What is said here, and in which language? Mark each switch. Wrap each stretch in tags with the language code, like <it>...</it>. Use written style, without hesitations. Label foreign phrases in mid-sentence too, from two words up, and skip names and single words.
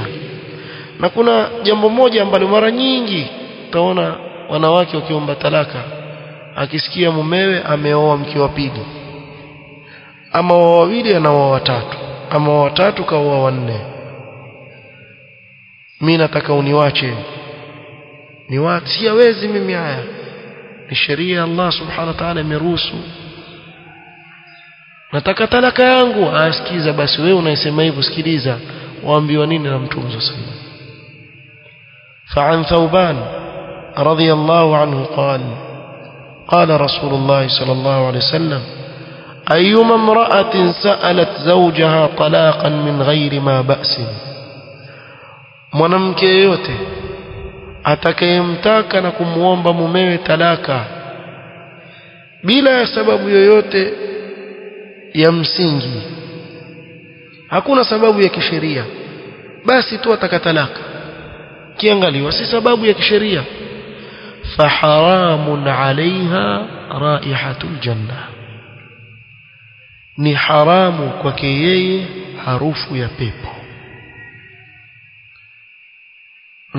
<sw>Na kuna jambo moja ambalo mara nyingi utaona wanawake wakiomba talaka, akisikia mumewe ameoa mke wa pili, ama wa wawili na wa watatu, ama wa watatu kaoa wanne, mimi nataka uniwache. Siwezi mimi, haya ni sheria Allah</sw> <ar>سبحانه وتعالى</ar> <sw>imeruhusu, nataka talaka yangu. Asikiza basi, wewe unasema hivyo, sikiliza waambiwa nini na Mtume</sw> <ar>صلى الله عليه وسلم. فعن ثوبان رضي الله عنه قال رسول الله صلى الله عليه وسلم أيما امرأة سألت زوجها طلاقا من غير ما بأس،</ar> <sw>mwanamke yeyote atakayemtaka na kumuomba mumewe talaka bila ya sababu yoyote ya msingi, hakuna sababu ya kisheria, basi tu ataka talaka, kiangaliwa si sababu ya kisheria,</sw> <ar>فحرام عليها رائحة الجنة,</ar> <sw>ni haramu kwake yeye harufu ya pepo.</sw>